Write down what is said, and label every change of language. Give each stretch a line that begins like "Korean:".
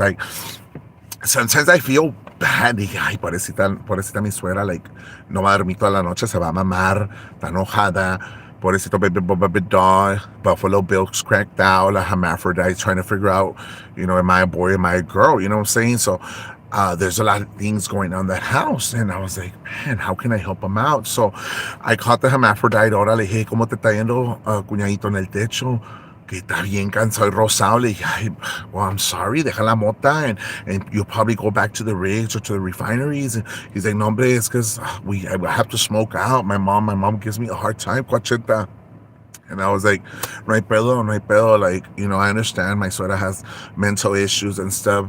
English: Like, sometimes I feel bad.
Spanish: Dije, ay, pobrecita mi suegra, like, no va a dormir toda la noche, se va a mamar, está enojada.
English: Pobrecito baby doll, Buffalo Bill's cracked out, a hermaphrodite, trying to figure out, you know, am I a boy, am I a girl? You know what I'm saying? So, there's a lot of things going on in that house. And I was like, man, how can I help him out? So I called the hermaphrodite.
Spanish: Ahora le dije, ¿cómo te está yendo, cuñadito, en el techo? Que está bien cansado y rosado. Le dije, ay,
English: well, I'm sorry,
Spanish: deja la mota,
English: and you'll probably go back to the rigs or to the refineries. And he's like,
Spanish: no, hombre,
English: it's because I have to smoke out. My mom gives me a hard time, Coachenta. And I was like,
Spanish: no hay pedo, no hay pedo.
English: Like, I understand my suegra has mental issues and stuff.